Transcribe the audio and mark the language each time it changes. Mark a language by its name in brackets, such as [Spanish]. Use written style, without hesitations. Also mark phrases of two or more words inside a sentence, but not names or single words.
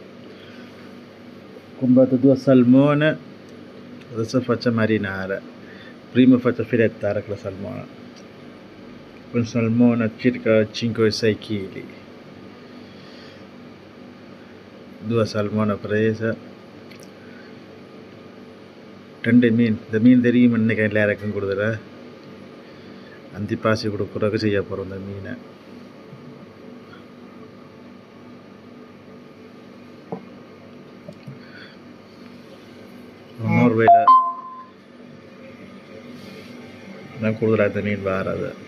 [Italian] Ho comprato 2 salmone, adesso faccio marinare. Prima faccio filettare con la salmone. Un salmone circa 5-6 kg. 2 salmone prese. [Tamil] 2 மீன். இந்த மீன் தெரியும் இன்னைக்கு எல்லாருக்கும் கொடுக்குற அந்திப்பாசி கொடுக்குறதுக்கு செய்ய போகிறோம் இந்த மீனை. நோர்வேல தான் கூடுதலாக இந்த மீன் வாராது.